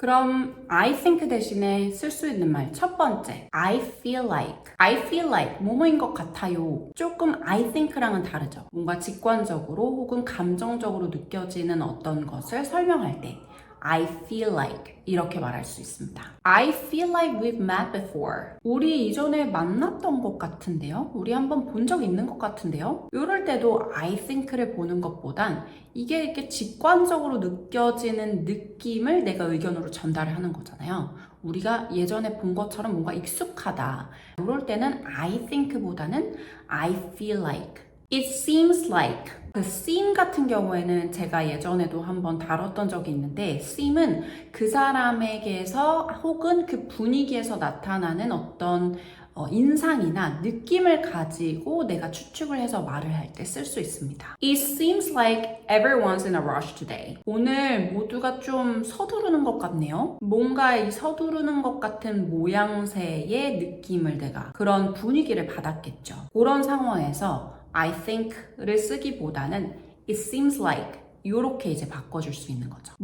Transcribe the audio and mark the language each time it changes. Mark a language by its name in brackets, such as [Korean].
[Korean] 그럼 [English] I think [Korean] 대신에 쓸 수 있는 말 첫 번째, [English] I feel like. I feel like [Korean] 뭐뭐인 것 같아요. 조금 [English] I think [Korean] 랑은 다르죠. 뭔가 직관적으로 혹은 감정적으로 느껴지는 어떤 것을 설명할 때 [English] I feel like [Korean] 이렇게 말할 수 있습니다. [English] I feel like we've met before. [Korean] 우리 이전에 만났던 것 같은데요? 우리 한번 본 적 있는 것 같은데요? 이럴 때도 [English] I think [Korean] 를 보는 것보단 이게 이렇게 직관적으로 느껴지는 느낌을 내가 의견으로 전달을 하는 거잖아요. 우리가 예전에 본 것처럼 뭔가 익숙하다. 이럴 때는 [English] I think [Korean] 보다는 [English] I feel like. It seems like. [Korean] 그 seem 같은 경우에는 제가 예전에도 한번 다뤘던 적이 있는데 seem은 그 사람에게서 혹은 그 분위기에서 나타나는 어떤 인상이나 느낌을 가지고 내가 추측을 해서 말을 할 때 쓸 수 있습니다. [English] It seems like everyone's in a rush today. [Korean] 오늘 모두가 좀 서두르는 것 같네요. 뭔가 이 서두르는 것 같은 모양새의 느낌을 내가 그런 분위기를 받았겠죠. 그런 상황에서 [English] I think [Korean] 를 쓰기보다는 [English] it seems like [Korean] 이렇게 이제 바꿔줄 수 있는 거죠.